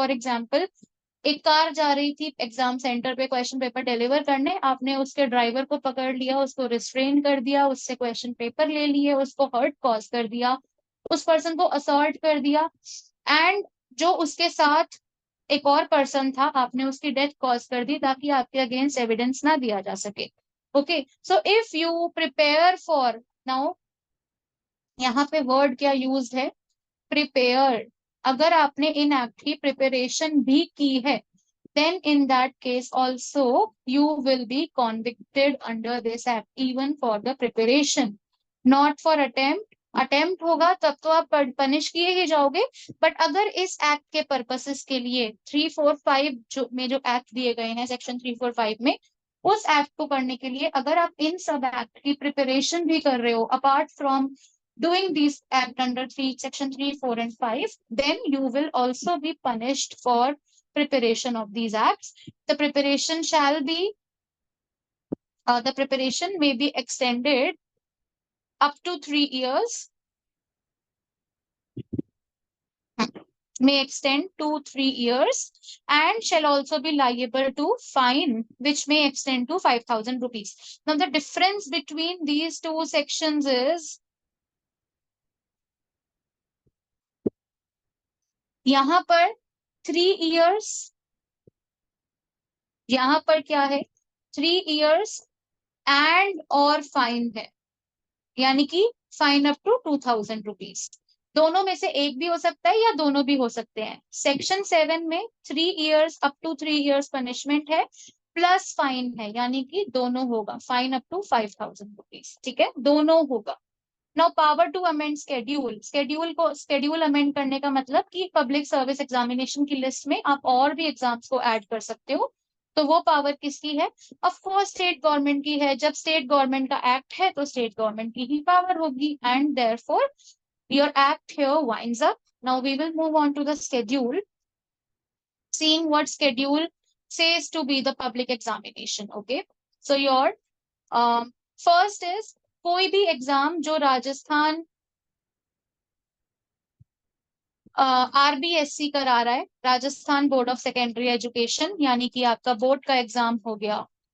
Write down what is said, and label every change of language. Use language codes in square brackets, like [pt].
[hi] For example, एक car जा रही थी एग्जाम सेंटर पे क्वेश्चन पेपर डिलीवर करने, आपने उसके ड्राइवर को पकड़ लिया, उसको रिस्ट्रेन कर दिया, उससे क्वेश्चन पेपर ले लिए, उसको हर्ट कॉज कर दिया, उस पर्सन को असॉल्ट कर दिया, एंड जो उसके साथ एक और पर्सन था, आपने उसकी डेथ कॉज कर दी ताकि आपके अगेंस्ट एविडेंस ना दिया जा सके. [en] okay, so if you prepare for, now [hi] यहाँ पे वर्ड क्या यूज है, [en] Prepare. [hi] अगर आपने इन एक्ट की प्रिपरेशन भी की है, [en] then in that case also you will be convicted under this act, even for the preparation, not for attempt [hi] होगा तब तो आप पनिश किए ही जाओगे. बट अगर इस एक्ट के पर्पसेस के लिए 3, 4, 5 जो एक्ट दिए गए हैं सेक्शन 3, 4, 5 में, उस एक्ट को करने के लिए अगर आप इन सब एक्ट की प्रिपरेशन भी कर रहे हो, [en] Apart from doing these act under section 3, 4 and 5, then you will also be punished for preparation of these acts. The preparation may be extended up to 3 years, may extend to 3 years, and shall also be liable to fine which may extend to 5,000 rupees. Now the difference between these two sections is, यहाँ पर 3 years, [hi] यहाँ पर क्या है, [en] 3 years and और fine है, [hi] यानी कि [en] Fine up to 2,000 rupees. [hi] दोनों में से एक भी हो सकता है या दोनों भी हो सकते हैं। सेक्शन 7 में 3 years up to 3 years punishment है प्लस फाइन है, यानी कि दोनों होगा, फाइन अप टू 5,000 रुपीज। ठीक है, दोनों होगा। [en] now power to amend schedule, [hi] schedule amend करने का मतलब कि पब्लिक सर्विस एग्जामिनेशन की लिस्ट में आप और भी एग्जाम्स को ऐड कर सकते हो। तो वो पावर किसकी है? ऑफ कोर्स स्टेट गवर्नमेंट की है। जब स्टेट गवर्नमेंट का एक्ट है तो स्टेट गवर्नमेंट की ही पावर होगी, [en] And therefore your act here winds up. Now we will move on to the schedule, seeing what schedule says to be the public examination. Okay, so your first is [hi] कोई भी exam जो Rajasthan RBSC करा रहा है, Rajasthan board of secondary education, यानी कि आपका board का एग्जाम हो गया।